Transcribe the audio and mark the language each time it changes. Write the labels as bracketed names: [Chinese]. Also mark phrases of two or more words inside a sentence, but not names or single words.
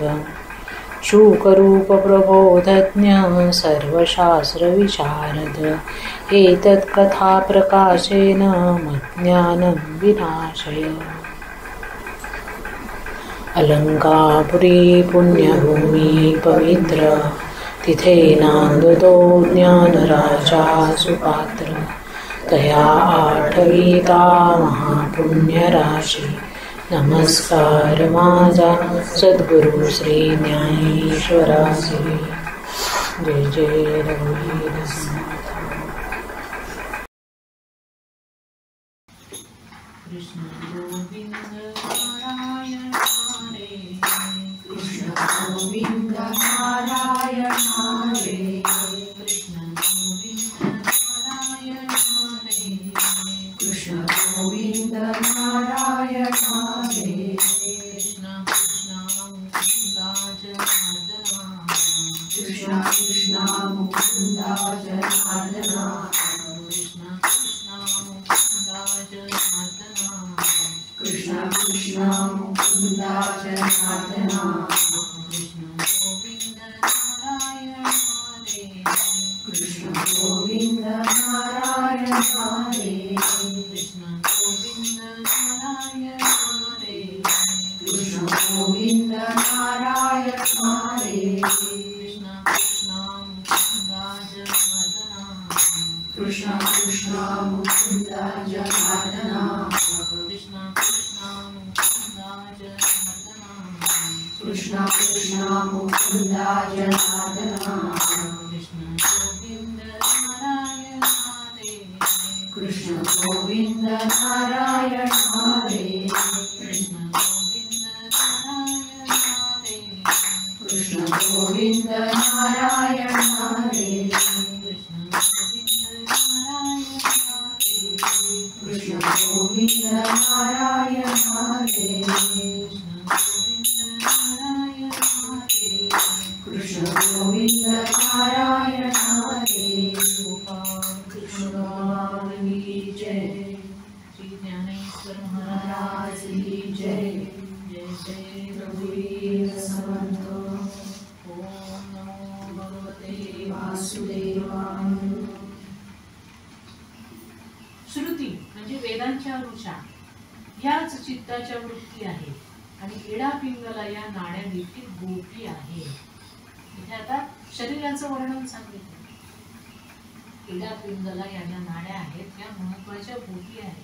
[Sanskrit] शुकरूप प्रबोधज्ञ सर्वशास्त्रविशारद एतत्कथा प्रकाशेन मज्ञानं विनाशय। [Marathi] अलङ्कापुरी पुण्यभूमि पवित्र तिथे नांदतो ज्ञानराजा सुपात्र। तया आठविता महापुण्यराशी नमस्कार माझा सद्गुरु श्री ज्ञानेश्वरासी। जय जय रघुवीर समर्थ। कृष्ण गोविंद नारायण हरे कृष्ण गोविंद नारायण हरे कृष्ण गोविंद नारायण हरे कृष्ण गोविंद नारायण हरे कृष्ण कृष्ण मुकुंदा जनार्दना कृष्ण कृष्ण मुकुंदा जनार्दना कृष्ण कृष्ण मुकुंदा जनार्दना कृष्ण कृष्ण मुकुंदा जनार्दना कृष्ण गोविंद नारायण हरे कृष्ण गोविंद नारायण हरे कृष्ण गोविंद नारायण हरे कृष्ण गोविंद नारायण हरे कृष्ण कृष्ण मुकुंदा जनार्दना कृष्ण कृष्ण मुकुंदा जनार्दना कृष्ण कृष्ण मुकुंदा जनार्दना कृष्ण कृष्ण मुकुंदा जनार्दना कृष्ण गोविंद नारायण हरे कृष्ण गोविंद नारायण हरे कृष्ण गोविंद नारायण हरे कृष्ण गोविंद नारायण हरे कृष्ण गोविंद नारायण हरे कृष्ण गोविंद नारायण हरे कृष्ण गोविंद नारायण हरे। [Hindi] गोपाल कृष्ण भगवान की जय। श्री ज्ञानेश्वर महाराज की जय। [Marathi] जय जय रघुवीर समर्थ। [Sanskrit] ओम नमो भगवते वासुदेवाय। [Marathi] श्रुती म्हणजे वेदांच्या ऋचा याच चित्ताच्या वृत्ती आहे आणि एडा पिंगला या नाड्या देखील गोपी आहे। इथे आता शरीराचं वर्णन सांगितलं। एडा पिंगला या ज्या नाड्या आहेत त्या महत्वाच्या गोपी आहेत।